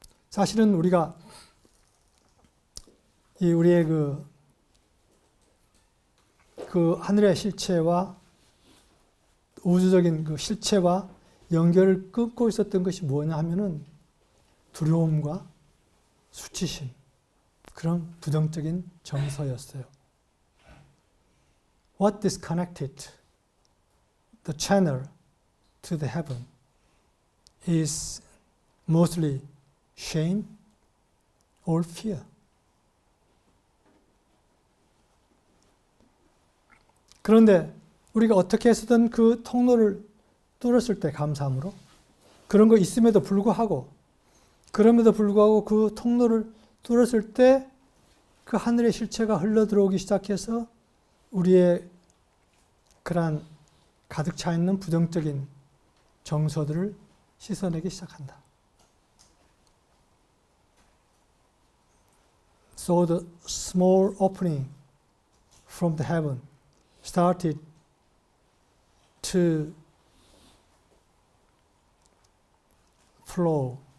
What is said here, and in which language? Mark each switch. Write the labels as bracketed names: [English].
[Korean] 사실은 우리가 우리의 그 하늘의 실체와 우주적인 그 실체와 연결을 끊고 있었던 것이 뭐냐 하면은 두려움과 수치심, 그런 부정적인 정서였어요. [English] What disconnected the channel to the heaven is mostly shame or fear. [Korean] 그런데 우리가 어떻게 해서든 그 통로를 뚫었을 때 감사함으로 그런 거 있음에도 불구하고 그 통로를 뚫었을 때 그 하늘의 실체가 흘러 들어오기 시작해서 우리의 그러한 가득 차 있는 부정적인 정서들을 씻어내기 시작한다. [English] So the small opening from the heaven started to flow.